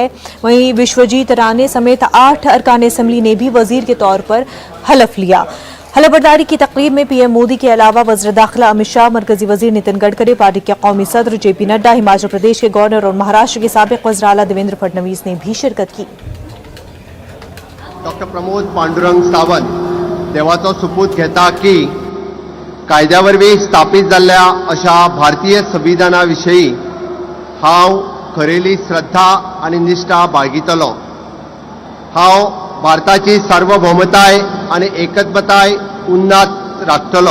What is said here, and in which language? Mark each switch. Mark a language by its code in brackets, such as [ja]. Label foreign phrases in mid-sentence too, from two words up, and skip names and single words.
[ur] وہیں وشوجیت رانے سمیت 8 ارکان اسمبلی نے بھی وزیر کے طور پر حلف لیا. حلف برداری کی تقریب میں پی ایم مودی کے علاوہ وزیر داخلہ امت شاہ، مرکزی وزیر نتن گڈکری، پارٹی کے قومی صدر جے پی نڈا، ہماچل پردیش کے گورنر اور مہاراشٹر کے سابق وزیر اعلیٰ دیویندر فڑنویس نے بھی شرکت کی. [kok] डॉक्टर प्रमोद पांडुरंग सावंत देवाचो सुपूत घेता की कायद्या वरवीं स्थापीत जाल्ल्या अशा भारतीय संविधाना विशयी हांव खरेली श्रद्धा आनी निश्ठा बाळगितलों। हांव भारताची सार्वभौमताय आनी एकत्वताय उन्नात राखतलों।